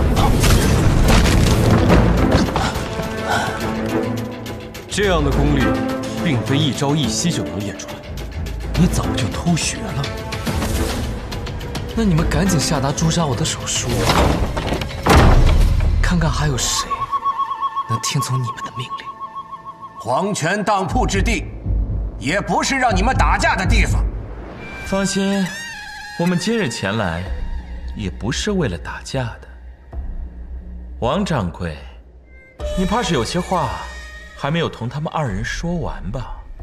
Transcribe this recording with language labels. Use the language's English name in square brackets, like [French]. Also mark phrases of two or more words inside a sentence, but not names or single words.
[Chinese] 这樣的功力，並非一朝一夕就能練出來。你早就偷學了。那你們趕緊下達誅殺我的手書，看看還有誰能聽從你們的命令。黃泉當鋪之地，也不是讓你們打架的地方。放心，我們今日前來，也不是為了打架的。王掌櫃，你怕是有些話還沒有同他們2人說完吧？